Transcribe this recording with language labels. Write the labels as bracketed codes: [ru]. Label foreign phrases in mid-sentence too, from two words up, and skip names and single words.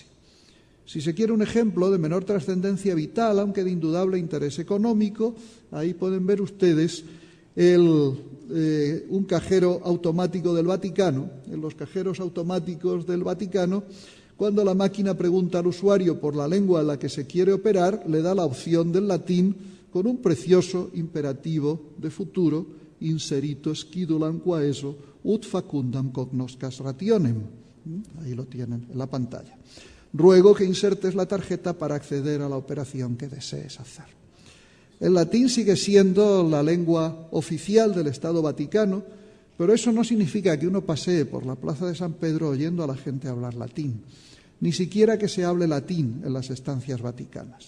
[es] Si se quiere un ejemplo de menor trascendencia vital, aunque de indudable interés económico, ahí pueden ver ustedes un cajero automático del Vaticano. En los cajeros automáticos del Vaticano, cuando la máquina pregunta al usuario por la lengua en la que se quiere operar, le da la opción del latín con un precioso imperativo de futuro, [la] inserito scidulam quaeso ut facundam cognoscas rationem. [es] Ahí lo tienen en la pantalla. Ruego que insertes la tarjeta para acceder a la operación que desees hacer. El latín sigue siendo la lengua oficial del Estado Vaticano, pero eso no significa que uno pasee por la plaza de San Pedro oyendo a la gente hablar latín, ni siquiera que se hable latín en las estancias vaticanas.